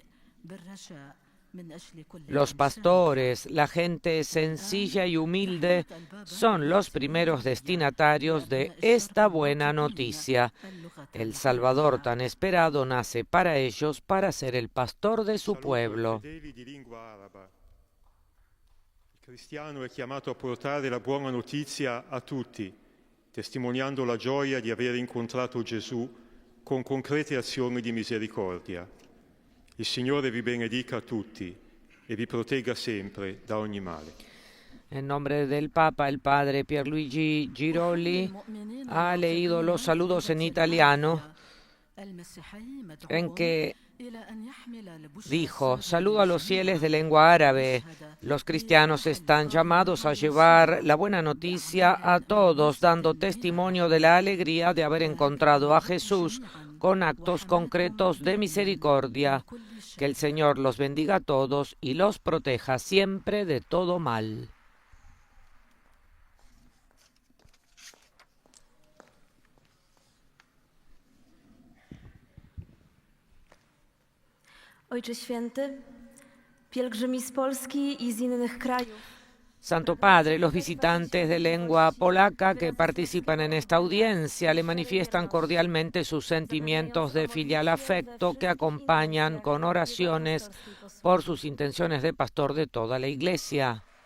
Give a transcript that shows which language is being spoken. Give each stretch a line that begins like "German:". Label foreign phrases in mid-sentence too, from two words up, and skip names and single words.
Spanish: Los pastores, la gente sencilla y humilde, son los primeros destinatarios de esta buena noticia. El Salvador tan esperado nace para ellos, para ser el pastor de su pueblo.
Italian: Il cristiano è chiamato a portare la buona notizia a tutti, testimoniando la gioia di aver incontrato Gesù con concrete azioni di misericordia. Il Signore vi benedica a tutti e vi protegga sempre da ogni male.
Spanish: En nombre del Papa, el padre Pierluigi Giroli ha leído los saludos en italiano, en que dijo: saludo a los fieles de lengua árabe. Los cristianos están llamados a llevar la buena noticia a todos, dando testimonio de la alegría de haber encontrado a Jesús con actos concretos de misericordia. Que el Señor los bendiga a todos y los proteja siempre de todo mal.
Polish: Ojcze Święty, pielgrzymi z Polski i z innych krajów.
Spanish: Santo Padre, los visitantes de lengua polaca que participan en esta audiencia le manifiestan cordialmente sus sentimientos de filial afecto que acompañan con oraciones por sus intenciones de pastor de toda la Iglesia.